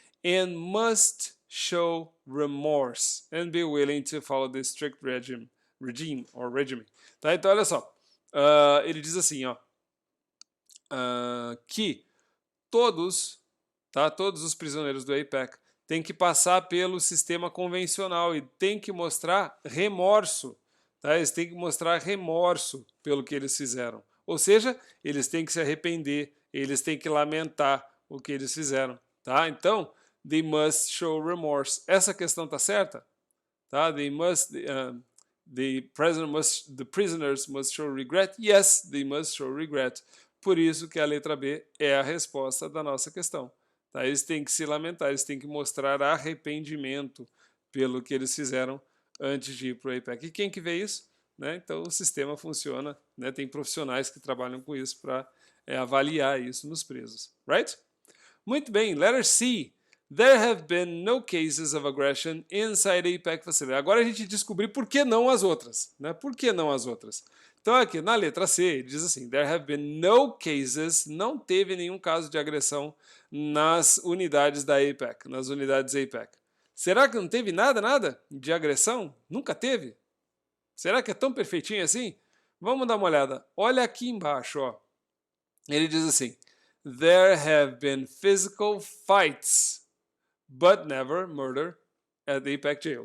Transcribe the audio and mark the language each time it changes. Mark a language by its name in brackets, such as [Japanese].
[English] And must show remorse and be willing to follow the strict regime. [Portuguese] Tá? Então, olha só. Ele diz assim, ó, que todos os prisioneiros do APEC têm que passar pelo sistema convencional e têm que mostrar remorso. Tá? Eles têm que mostrar remorso pelo que eles fizeram. Ou seja, eles têm que se arrepender, eles têm que lamentar o que eles fizeram. Tá? Então, [English] they must show remorse. [Portuguese] Essa questão está certa? [English] Tá? The prisoners must show regret. Yes, they must show regret. [Portuguese] Por isso que a letra B é a resposta da nossa questão. Tá? Eles têm que se lamentar, eles têm que mostrar arrependimento pelo que eles fizeram antes de ir para o APEC. E quem que vê isso? Né? Então o sistema funciona, né? Tem profissionais que trabalham com isso para avaliar isso nos presos. [English] Right? Muito bem, letter C. There have been no cases of aggression inside APEC facility. [Portuguese] Agora a gente descobriu por que não as outras. Né? Por que não as outras? Então aqui na letra C, ele diz assim: [English] there have been no cases, [Portuguese] não teve nenhum caso de agressão nas unidades da APEC, nas unidades APEC. Será que não teve nada de agressão? Nunca teve? Será que é tão perfeitinho assim? Vamos dar uma olhada. Olha aqui embaixo, ó. Ele diz assim: [English] there have been physical fights, but never murder at the APEC jail.